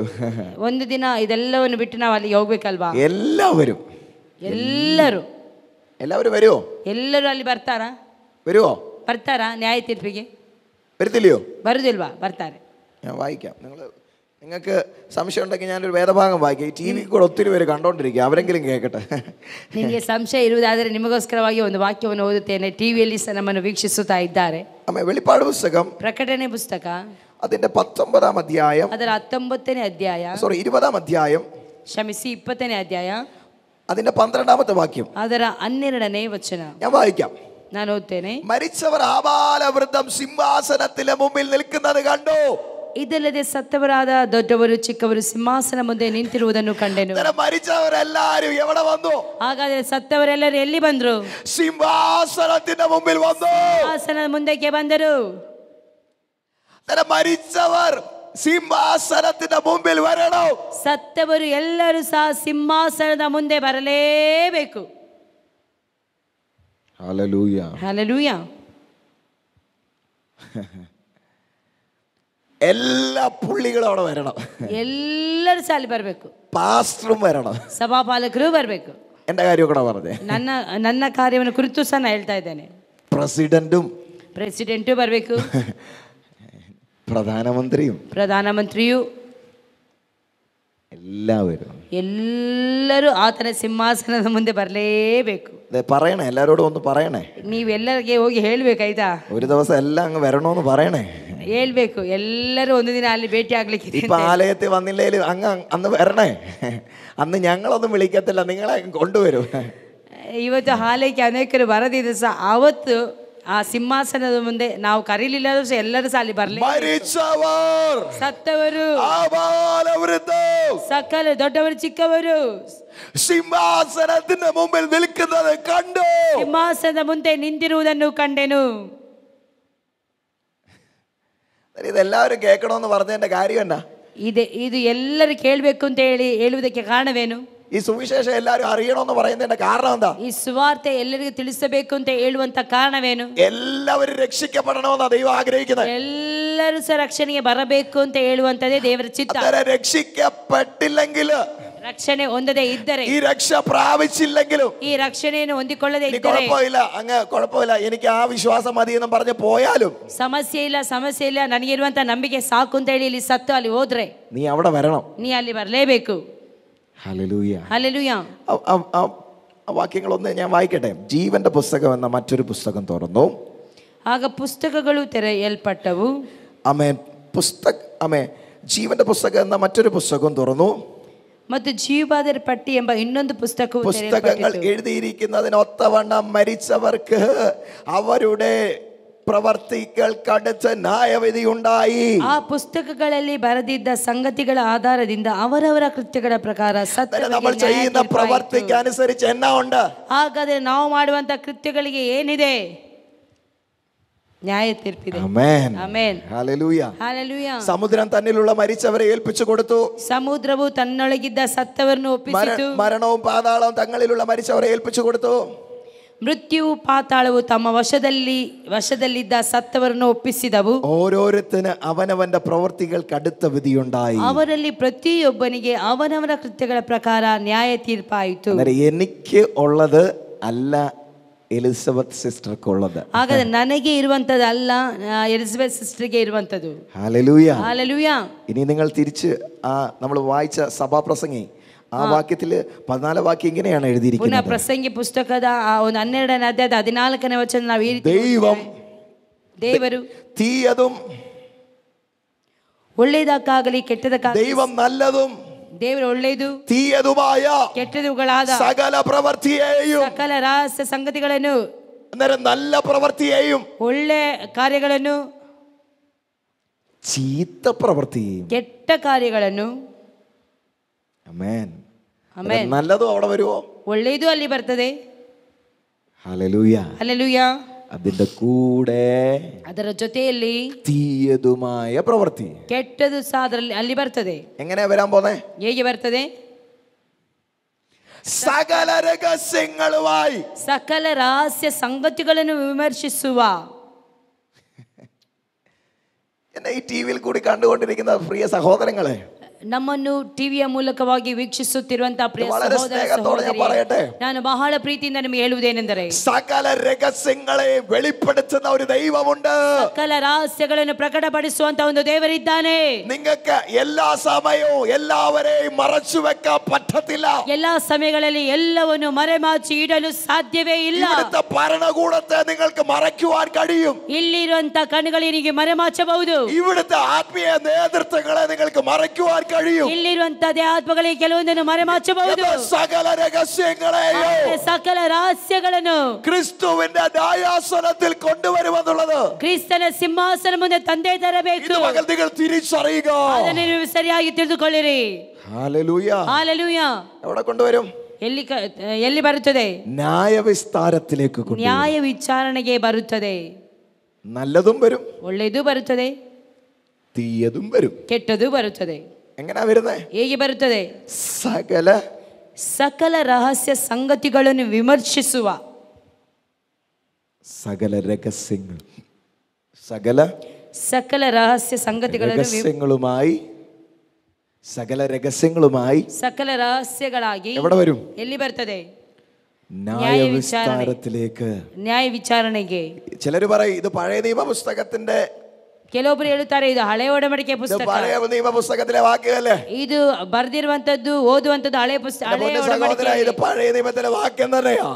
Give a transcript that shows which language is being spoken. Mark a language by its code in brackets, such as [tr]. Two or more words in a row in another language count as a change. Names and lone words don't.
[kn] ಒಂದು ದಿನ ಇದೆಲ್ಲವನ್ನು ಬಿಟ್ಟು ನಾವು ಅಲ್ಲಿ ಹೋಗ್ಬೇಕಲ್ವಾ? [ml] എല്ലാവരും [kn] ಎಲ್ಲರೂ [ml] വരുമോ? [kn] ಎಲ್ಲರೂ ಅಲ್ಲಿ ಬರ್ತಾರಾ? ಬರ್ತಾರಾ ನ್ಯಾಯ ತೀರ್ಪಿಗೆ? [ml] വരത്തില്ലയോ? [kn] ಬರುದಿಲ್ವಾ? ಬರ್ತಾರೆ. [ml] ഞാൻ വായിക്കാം. നിങ്ങൾക്ക് സംശയം ഉണ്ടെങ്കിൽ ഞാനൊരു വേദഭാഗം വായിക്കാം. ഈ ടി വി കൂടെ ഒത്തിരി പേര് കണ്ടോണ്ടിരിക്കുക, അവരെങ്കിലും കേൾക്കട്ടെ. [kn] ನಿಮಗೆ ಸಂಶಯ ಇರುವುದಾದರೆ ನಿಮಗೋಸ್ಕರವಾಗಿ ಒಂದು ವಾಕ್ಯವನ್ನು ಓದುತ್ತೇನೆ. ಟಿವಿಯಲ್ಲಿ ಸಹ ನಮ್ಮನ್ನು ವೀಕ್ಷಿಸುತ್ತಾ ಇದ್ದಾರೆ. [ml] വെളിപ്പാട് പുസ്തകം [kn] ಪ್ರಕಟಣೆ ಪುಸ್ತಕ [ml] അതിന്റെ 19-ാം അധ്യായം, [kn] ಅದರ 19ನೇ ಅಧ್ಯಾಯ, [ml] 20-ാം അധ്യായം, [kn] ಕ್ಷಮಿಸಿ 20ನೇ ಅಧ್ಯಾಯ, [ml] അതിന്റെ 12-ാമത്തെ വാക്യം, [kn] ಅದರ 12ನೇ ವಚನ [ml] ഞാൻ വായിക്കാം. [kn] ನಾನು ಓದ್ತೇನೆ. [ml] മരിച്ചവർ ആബാലവൃദ്ധം സിംഹാസനത്തിലെ മുമ്പിൽ നിൽക്കുന്നത് കണ്ടു. [kn] ಇದಲ್ಲದೆ ಸತ್ತವರಾದ ದೊಡ್ಡವರು ಚಿಕ್ಕವರು ಸಿಂಹಾಸನ ಮುಂದೆ ನಿಂತಿರುವುದನ್ನು ಕಂಡೆನು. [ml] മരിച്ചവരെല്ലാരും എവിടെ വന്നു? [kn] ಹಾಗಾದರೆ ಸತ್ತವರೆಲ್ಲರೂ ಎಲ್ಲಿ ಬಂದರು? [ml] സിംഹാസനത്തിന്റെ മുമ്പിൽ വന്നു. [kn] ಸಿಂಹಾಸನದ ಮುಂದಕ್ಕೆ ಬಂದರು. [ml] മരിച്ചവർ സിംഹാസനത്തിന്റെ മുമ്പിൽ വരണം. [kn] ಸತ್ತವರು ಎಲ್ಲರೂ ಸಹ ಸಿಂಹಾಸನದ ಮುಂದೆ ಬರಲೇಬೇಕು. [ml] ഹല്ലേലൂയ, [kn] ಹಲ್ಲೆಲೂಯ. [ml] എല്ലാ പുള്ളികളും അവിടെ വരണം. [kn] ಎಲ್ಲರೂ ಸಹ ಅಲ್ಲಿ ಬರಬೇಕು. [ml] പാസ്റ്ററും വരണം. [kn] ಸಭಾಪಾಲಕರು ಬರಬೇಕು. [ml] എന്റെ കാര്യം കൂടെ പറഞ്ഞേ. [kn] ನನ್ನ ಕಾರ್ಯವನ್ನು ಕುರಿತು ಸಹ ನಾನು ಹೇಳ್ತಾ ಇದ್ದೇನೆ. ಪ್ರೆಸಿಡೆಂಟು ಬರಬೇಕು, ಪ್ರಧಾನಮಂತ್ರಿಯು ಎಲ್ಲರೂ ಆತನ ಸಿಂಹಾಸನದ ಮುಂದೆ ಬರಲೇಬೇಕು. [ml] പറയണേ, എല്ലാരോടും ഒന്ന് പറയണേ. [kn] ನೀವೆಲ್ಲರಿಗೆ ಹೋಗಿ ಹೇಳ್ಬೇಕಾಯ್ತಾ? [ml] ഒരു ദിവസം എല്ലാം അങ്ങ് വരണോന്ന് പറയണേ. [kn] ಹೇಳ್ಬೇಕು, ಎಲ್ಲರೂ ಒಂದು ದಿನ ಅಲ್ಲಿ ಭೇಟಿ ಆಗ್ಲಿಕ್ಕೆ. [ml] ഇപ്പൊ ആലയത്തിൽ വന്നില്ലേലും അങ്ങ് അന്ന് വരണേ. അന്ന് ഞങ്ങളൊന്നും വിളിക്കത്തില്ല, നിങ്ങളെ കൊണ്ടുവരും. [kn] ಇವತ್ತು ಆಲಯಕ್ಕೆ ಅನೇಕರು ಬರದಿದ್ದು ಸಹ ಅವತ್ತು ಆ ಸಿಂಹಾಸನದ ಮುಂದೆ ನಾವು ಕರೀಲಿಲ್ಲ ಸಹ ಎಲ್ಲರೂ ಸಹ ಅಲ್ಲಿ ಬರಲಿ. ಸತ್ತವರು, ಸಕಲ ದೊಡ್ಡವರು ಚಿಕ್ಕವರು [ml] സിംഹാസനത്തിന്റെ മുമ്പിൽ നിൽക്കുന്നത് കണ്ടു. [kn] ಸಿಂಹಾಸನದ ಮುಂದೆ ನಿಂತಿರುವುದನ್ನು ಕಂಡೆನು. [ml] ഇതെല്ലാവരും കേൾക്കണമെന്ന് പറഞ്ഞതിന്റെ കാര്യം എന്നാ? [kn] ಇದು ಎಲ್ಲರೂ ಕೇಳಬೇಕು ಅಂತ ಹೇಳುವುದಕ್ಕೆ ಕಾರಣವೇನು? [ml] ഈ സുവിശേഷം എല്ലാവരും അറിയണമെന്ന് പറയുന്നതിന്റെ കാരണം എന്താ? [kn] ಈ ಸುವಾರ್ತೆ ಎಲ್ಲರಿಗೂ ತಿಳಿಸಬೇಕು ಅಂತ ಹೇಳುವಂತ ಕಾರಣವೇನು? [ml] എല്ലാവരും രക്ഷിക്കപ്പെടണമെന്നാണ് ദൈവം ആഗ്രഹിക്കുന്നത്. [kn] ಎಲ್ಲರೂ ಸಹ ರಕ್ಷಣೆಗೆ ಬರಬೇಕು ಅಂತ ಹೇಳುವಂತದೇ ದೇವರ ಚಿತ್ತ. [ml] രക്ഷിക്കപ്പെട്ടില്ലെങ്കിൽ, [kn] ರಕ್ಷಣೆ ಹೊಂದದೇ ಇದ್ದರೆ, [ml] ഈ രക്ഷ പ്രാപിച്ചില്ലെങ്കിലും, [kn] ಈ ರಕ್ಷಣೆಯನ್ನು ಹೊಂದಿಕೊಳ್ಳದೇ ಇದ್ದರೆ, [ml] കുഴപ്പമില്ല എനിക്ക് ആ വിശ്വാസം മതി എന്ന് പറഞ്ഞ് പോയാലും [kn] ಸಮಸ್ಯೆ ಇಲ್ಲ ನನಗಿರುವಂತ ನಂಬಿಕೆ ಸಾಕು ಅಂತ ಹೇಳಿ ಇಲ್ಲಿ ಸತ್ತು ಅಲ್ಲಿ ಹೋದ್ರೆ [ml] നീ അവിടെ വരണം. ನೀ ಅಲ್ಲಿ ಬರಲೇಬೇಕು. ഹല്ലേലൂയ, ഹല്ലേലൂയ. വാക്യങ്ങളൊന്ന് ഞാൻ വായിക്കട്ടെ. ജീവന്റെ പുസ്തകം എന്ന മറ്റൊരു പുസ്തകം തുറന്നു. [kn] ಆಗ ಪುಸ್ತಕಗಳು ತೆರೆಯಲ್ಪಟ್ಟವು. [ml] ആമേൻ ജീവന്റെ പുസ്തകം എന്ന മറ്റൊരു പുസ്തകം തുറന്നു. [kn] ಮತ್ತು ಜೀವಬಾಧ್ಯರ ಪಟ್ಟಿ ಎಂಬ ಇನ್ನೊಂದು ಪುಸ್ತಕವು [ml] പുസ്തകങ്ങൾ എഴുതിയിരിക്കുന്നതിനൊത്തവണ്ണം മരിച്ചവർക്ക് അവരുടെ പ്രവർത്തികൾക്കടുത്ത് ന്യായവിധി ഉണ്ടായി. [kn] ಆ ಪುಸ್ತಕಗಳಲ್ಲಿ ಬರೆದಿದ್ದ ಸಂಗತಿಗಳ ಆಧಾರದಿಂದ ಅವರವರ ಕೃತ್ಯಗಳ ಪ್ರಕಾರ [ml] നമ്മൾ ചെയ്യുന്ന പ്രവർത്തിക്ക് അനുസരിച്ച് എന്നാ ഉണ്ട്? [kn] ಹಾಗಾದ್ರೆ ನಾವು ಮಾಡುವಂತ ಕೃತ್ಯಗಳಿಗೆ ಏನಿದೆ? ന്യായ തീർപ്പിದೆ. [ml] ആമേൻ [kn] ಆಮೆನ್. [ml] ഹല്ലേലൂയ. [kn] ಹಲ್ಲೆಲೂಯಾ. [ml] സമുദ്രം തന്നിലുള്ള മരിച്ചവരെ ഏൽപ്പിച്ചു കൊടുത്തു. [kn] ಸಮುದ್ರವು ತನ್ನೊಳಗಿದ್ದ ಸತ್ತವರನ್ನು ಒಪ್ಪಿಸಿತು. [ml] മരണവും പാതാളവും തങ്ങളിലുള്ള മരിച്ചവരെ ഏൽപ്പിച്ചു കൊടുത്തു. [kn] ಮೃತ್ಯುವು ಪಾತಾಳವು ತಮ್ಮ ವಶದಲ್ಲಿದ್ದ ಸತ್ತವರನ್ನು ಒಪ್ಪಿಸಿದವು. [ml] ഓരോരുത്തന് അവനവന്റെ പ്രവൃത്തികൾക്ക് അടുത്ത വിധിയുണ്ടായി. [kn] ಅವರಲ್ಲಿ ಪ್ರತಿಯೊಬ್ಬನಿಗೆ ಅವನವನ ಕೃತ್ಯಗಳ ಪ್ರಕಾರ ನ್ಯಾಯ ತೀರ್ಪಾಯಿತು. [ml] എനിക്ക് ഉള്ളത് അല്ല എലിസബത്ത് സിസ്റ്റർക്ക് ഉള്ളത്. [kn] ಹಾಗಾದ್ರೆ ನನಗೆ ಇರುವಂತದಲ್ಲ, ಎಲಿಸಬೆತ್ ಸಿಸ್ಟರ್ಗೆ ಇರುವಂತದ್ದು. [ml] ഹല്ലേലൂയ. ഹല്ലേലൂയ. ഇനി നിങ്ങൾ തിരിച്ച് നമ്മൾ വായിച്ച സഭാപ്രസംഗി ആ വാക്യത്തില് 14 വാക്യം ഇങ്ങനെയാണ് എഴുതിയിരിക്കുന്നത്. [kn] ಪುನಃ ಪ್ರಸಂಗಿ ಪುಸ್ತಕದ 12ನೇ ಅಧ್ಯಾಯದ 14ನೇ ವಚನ ನಾವು ಈ ರೀತಿ ದೇವರು [ml] തീയതും [kn] ಒಳ್ಳೆಯದಕ್ಕಾಗಲಿ ಕೆಟ್ಟದಕ್ಕಾಗಲಿ [ml] ദൈവം നല്ലതും [kn] ದೇವರು ಒಳ್ಳೆಯದು [ml] തീയതുമായ [kn] ಕೆಟ್ಟದುಗಳಾದ [ml] സകല പ്രവൃത്തിയെയും [kn] ಸಕಲ ರಹಸ್ಯ ಸಂಗತಿಗಳನ್ನು [ml] അന്നേരം നല്ല പ്രവൃത്തിയെയും [kn] ಒಳ್ಳೆ ಕಾರ್ಯಗಳನ್ನು [ml] ചീത്ത പ്രവൃത്തിയെയും [kn] ಕೆಟ್ಟ ಕಾರ್ಯಗಳನ್ನು [ml] ആമേൻ [kn] ಆಮೆನ್. [ml] നല്ലതും അവിടെ വരുമോ? [kn] ಒಳ್ಳೆಯದು ಅಲ್ಲಿ ಬರ್ತದೆ. [ml] ഹല്ലേലൂയ. [kn] ಹಲ್ಲೆಲೂಯಾ. [ml] അതിന്റെ കൂടെ [kn] ಅದರ ಜೊತೆಯಲ್ಲಿ [ml] തീയതുമായ പ്രവൃത്തി [kn] ಕೆಟ್ಟದು ಸಹ ಅದರಲ್ಲಿ ಅಲ್ಲಿ ಬರ್ತದೆ. [ml] എങ്ങനെയാ വരാൻ പോന്നെ? [kn] ಹೇಗೆ ಬರ್ತದೆ? [ml] സകല രഹസ്യങ്ങളുമായി [kn] ಸಕಲ ರಹಸ್ಯ ಸಂಗತಿಗಳನ್ನು ವಿಮರ್ಶಿಸುವ. [ml] എന്നെ ഈ ടിവിയിൽ കൂടി കണ്ടുകൊണ്ടിരിക്കുന്ന പ്രിയ സഹോദരങ്ങളെ, [kn] ನಮ್ಮನ್ನು ಟಿವಿಯ ಮೂಲಕವಾಗಿ ವೀಕ್ಷಿಸುತ್ತಿರುವಂತಹ ಪ್ರಿಯ ಸಹೋದರ ಸಹೋದರಿ, ನಾನು ಬಹಳ ಪ್ರೀತಿಯಿಂದ ನಿಮಗೆ ಹೇಳುವುದೇನೆಂದರೆ [ml] സകല രഹസ്യങ്ങളെ വെളിപ്പെടുത്തുന്ന ഒരു ദൈവമുണ്ട്. [kn] ಸಕಲ ರಹಸ್ಯಗಳನ್ನು ಪ್ರಕಟಪಡಿಸುವಂತ ಒಂದು ದೇವರಿದ್ದಾನೆ. [ml] നിങ്ങൾക്ക് എല്ലാ സമയവും എല്ലാവരെയും മറച്ചു വെക്കാൻ പറ്റത്തില്ല. [kn] ಎಲ್ಲಾ ಸಮಯಗಳಲ್ಲಿ ಎಲ್ಲವನ್ನು ಮರೆಮಾಚಿ ಇಡಲು ಸಾಧ್ಯವೇ ಇಲ್ಲ. [ml] ഇവിടുത്തെ ഭരണകൂടത്തെ നിങ്ങൾക്ക് മറയ്ക്കുവാൻ കഴിയും. [kn] ಇಲ್ಲಿರುವಂತ ಕಣ್ಣುಗಳಿಗೆ ಮರೆಮಾಚಬಹುದು. [ml] ഇവിടുത്തെ ആത്മീയ നേതൃത്വങ്ങളെ നിങ്ങൾക്ക് മറയ്ക്കുവാൻ കഴിയും. [kn] ಇಲ್ಲಿರುವಂತದೇ ಆತ್ಮಗಳಿಗೆ ಕೆಲವೊಂದನ್ನು ಮರೆಮಾಚಬಹುದು. [ml] സകല രഹസ്യങ്ങളെയും [kn] ಸಕಲ ರಹಸ್ಯಗಳನ್ನು [ml] ക്രിസ്തുവിന്റെ ന്യായാസനത്തിൽ കൊണ്ടുവരുമെന്നുള്ളത് [kn] ಕ್ರಿಸ್ತನ ಸಿಂಹಾಸನ ಮುಂದೆ ತಂದೆ ತರಬೇಕು. [ml] മകൾ നിങ്ങൾ തിരിച്ചറിയുക. [kn] ಅದನ್ನು ನೀವು ಸರಿಯಾಗಿ ತಿಳಿದುಕೊಳ್ಳಿರಿ. [ml] ഹല്ലേലൂയ. [kn] ಹಲ್ಲೆಲೂಯಾ. [ml] എവിടെ കൊണ്ടുവരും? [kn] ಎಲ್ಲಿ ಬರುತ್ತದೆ? [ml] ന്യായവിസ്താരത്തിലേക്ക് കൊണ്ടുവരും. [kn] ನ್ಯಾಯ ವಿಚಾರಣೆಗೆ ಬರುತ್ತದೆ. [ml] നല്ലതും വരും, [kn] ಒಳ್ಳೆಯದು ಬರುತ್ತದೆ, [ml] തീയതും വരും. [kn] ಕೆಟ್ಟದು ಬರುತ್ತದೆ. [ml] എങ്ങനെയാ വരുന്നത്? [kn] ಹೇಗೆ ಬರುತ್ತದೆ? [ml] സകല [kn] ರಹಸ್ಯ ಸಂಗತಿಗಳನ್ನು ವಿಮರ್ಶಿಸುವ. [ml] സകല രഹസ്യങ്ങൾ [kn] ಸಕಲ ರಹಸ್ಯ ಸಂಗತಿಗಳನ್ನು [ml] സകല രഹസ്യങ്ങളുമായി [kn] ಸಕಲ ರಹಸ್ಯಗಳಾಗಿ [ml] എവിടെ വരും? [kn] ಎಲ್ಲಿ ಬರ್ತದೆ? [ml] ന്യായവിസ്താരത്തിലേക്ക്, [kn] ನ್ಯಾಯ ವಿಚಾರಣೆಗೆ. [ml] ചിലര് പറയും ഇത് പഴയ നിയമ പുസ്തകത്തിന്റെ, [kn] ಕೆಲವೊಬ್ರು ಹೇಳುತ್ತಾರೆ ಇದು ಹಳೆ ಒಡಂಬಡಿಕೆ ಪುಸ್ತಕ, [ml] പഴയ നിയമ പുസ്തകത്തിലെ വാക്യമല്ലേ, [kn] ಇದು ಬರ್ದಿರುವಂತದ್ದು ಓದುವಂತದ್ದು ಹಳೆ ಪುಸ್ತಕ, [ml] ഇത് പഴയ നിയമത്തിലെ വാക്യം തന്നെയാ,